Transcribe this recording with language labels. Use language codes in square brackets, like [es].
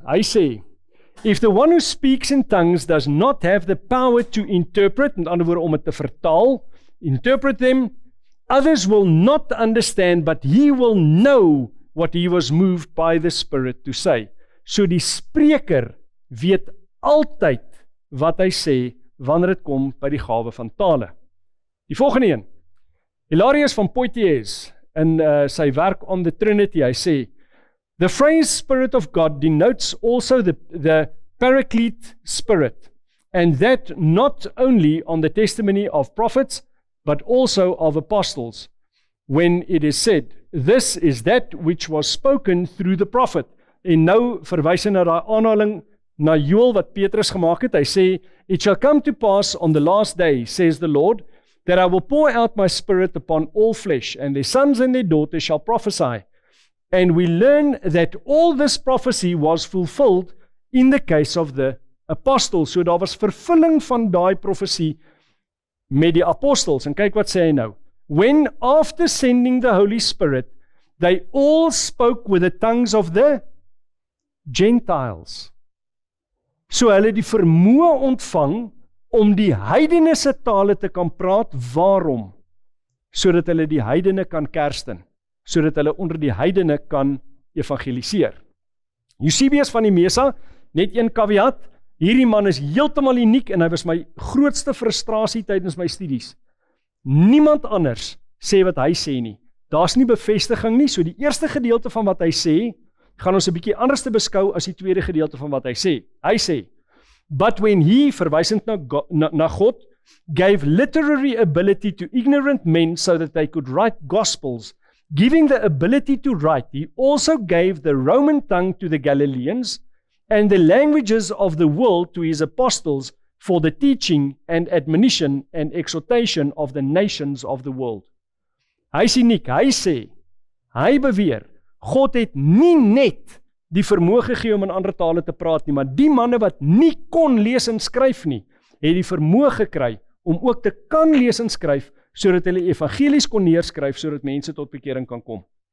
[af] Hy sê, [en] if the one who speaks in tongues does not have the power to interpret, [af] met ander woorde om dit te vertaal, [en] interpret them, others will not understand, but he will know what he was moved by the Spirit to say. [af] So die spreker weet altyd wat hy sê wanneer dit kom by die gawe van tale. Die volgende een, Hilarius van Poitiers, in sy werk [en] On the Trinity, [af] hy sê, [en] the phrase Spirit of God denotes also the Paraclete Spirit, and that not only on the testimony of prophets, but also of apostles, when it is said, this is that which was spoken through the prophet. [af] En nou verwys hy na daai aanhaling na Joel wat Petrus gemaak het. Hy sê, [en] it shall come to pass on the last day, says the Lord, that I will pour out my Spirit upon all flesh, and their sons and their daughters shall prophesy. And we learn that all this prophecy was fulfilled in the case of the apostles. [af] So daar was vervulling van daai profesie met die apostels. En kyk wat sê hy nou. [en] When after sending the Holy Spirit, they all spoke with the tongues of the Gentiles. [af] So hulle die vermoë ontvang om die heidene se tale te kan praat. Waarom? Sodat hulle die heidene kan kersten. Sodat hulle onder die heidene kan evangeliseer. Eusebius van die Mesa, net een caveat, hierdie man is heeltemal uniek en hy was my grootste frustrasie tydens my studies. Niemand anders sê wat hy sê nie. Daar's nie bevestiging nie, so die eerste gedeelte van wat hy sê, gaan ons 'n bietjie anders te beskou as die tweede gedeelte van wat hy sê. Hy sê, [en] but when he, [af] verwysend na God, [en] gave literary ability to ignorant men so that they could write gospels, giving the ability to write, he also gave the Roman tongue to the Galileans and the languages of the world to his apostles for the teaching and admonition and exhortation of the nations of the world. [af] Hy is uniek, hy sê, hy beweer, God het nie net die vermoë gegee om in ander tale te praat nie, maar die manne wat nie kon lees en skryf nie, het die vermoë gekry om ook te kan lees en skryf, sodat hulle evangelies kon neerskryf, sodat mense tot bekering kan kom.